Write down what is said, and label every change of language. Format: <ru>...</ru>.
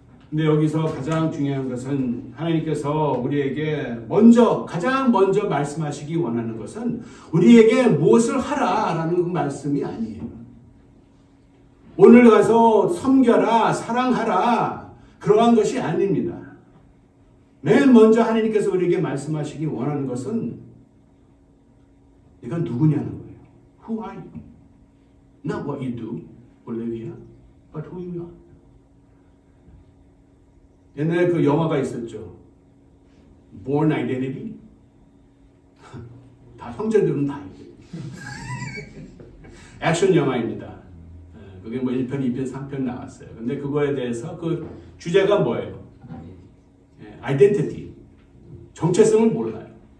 <ko>근데 여기서 가장 중요한 것은 하나님께서 우리에게 가장 먼저 말씀하시기 원하는 것은 우리에게 무엇을 하라라는 그 말씀이 아니에요. 오늘 가서 섬겨라, 사랑하라 그러한 것이 아닙니다. 맨 먼저 하나님께서 우리에게 말씀하시기 원하는 것은 네가 누구냐는 거예요.</ko> <en>Who are you? Not what you do, Olivia, but who you are.</en> <ko>옛날에 그 영화가 있었죠.</ko> <en>Born Identity.</en> <ko>다 형제들은 다 알죠. 액션 영화입니다. 그게 뭐 1편, 2편, 3편 나왔어요. 근데 그거에 대해서 그 주제가 뭐예요? 아이덴티티. 정체성을 몰라요.</ko>